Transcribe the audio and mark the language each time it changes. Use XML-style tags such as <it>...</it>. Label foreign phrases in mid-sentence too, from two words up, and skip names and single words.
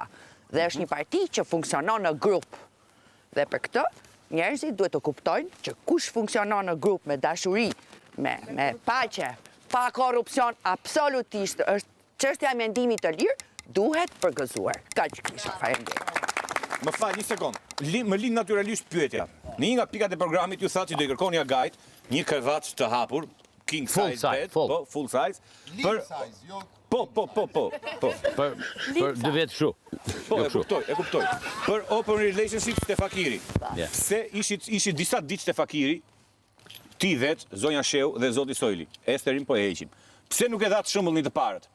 <sq>Dhe është një parti që funksionon në grup. Dhe për këtë, njerëzit duhet të kuptojnë që kush funksionon në grup me dashuri, me paqe, pa korrupsion, absolutisht është çështja e mendimit të lirë, duhet përgëzuar. Kaq kisha, faleminderit. Më fal një sekond. Më lind natyralisht pyetja. Në një nga pikat e programit ju thatë që do i kërkoni agajt një krevat të hapur,</sq> <en>king size bed, po, full size.</en> <sq>Për Po. Për 2 vjet shu. Po, e kuptoj. Për</sq> <en>open relationships</en> <sq>të Fakiri. Se ishit disa ditë të Fakiri, ti vet, zonja Sheu dhe zoti Sojli. Esterin po e heqim. Pse nuk e dhatë shembullin të parët?</sq>